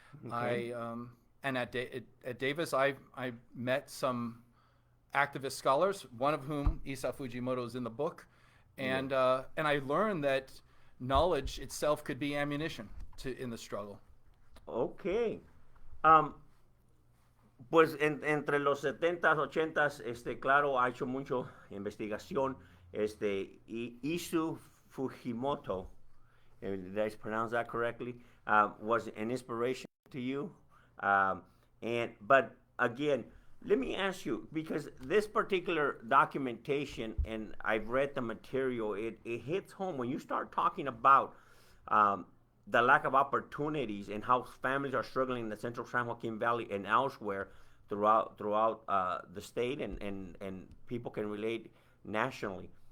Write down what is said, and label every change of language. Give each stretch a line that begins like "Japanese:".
English: Okay. And at Davis, I met some activist scholars, one of whom, Isa Fujimoto, is in the book. And I learned that knowledge itself could be ammunition in the struggle. Okay.
Spanish: Um, pues entre los 70s, 80s, claro, ha hecho mucho investigación.
English: Isu Fujimoto, did I pronounce that correctly? Was an inspiration to you. But again, let me ask you, because this particular documentation, and I've read the material, it hits home when you start talking about the lack of opportunities and how families are struggling in the central San Joaquin Valley and elsewhere throughout the state, and people can relate nationally.